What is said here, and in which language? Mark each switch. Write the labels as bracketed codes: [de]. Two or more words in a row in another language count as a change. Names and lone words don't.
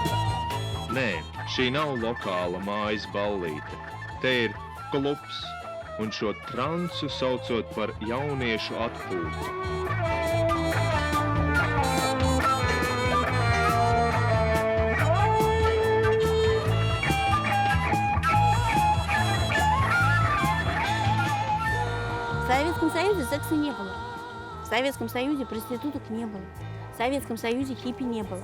[lv] Nē, šī nav lokāla mājas ballīte. Te ir klubs, un šo transu saucot par jauniešu atpūtu. [ru] В Советском Союзе секса не было. В Советском Союзе проституток не было. В Советском Союзе хиппи не было.